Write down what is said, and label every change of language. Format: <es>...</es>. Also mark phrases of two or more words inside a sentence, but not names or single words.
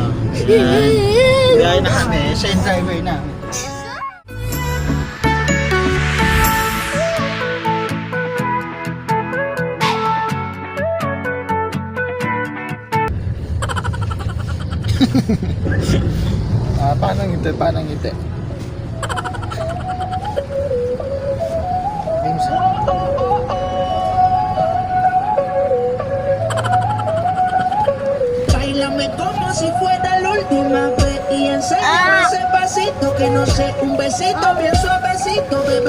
<tl>Ayan. Biyahe na kami. Siya yung driver namin. Paano ngiti?</tl> <es>Bailame como si fuera la última vez y enséñame ese pasito que no sé, un besito bien suavecito, bebé.</es>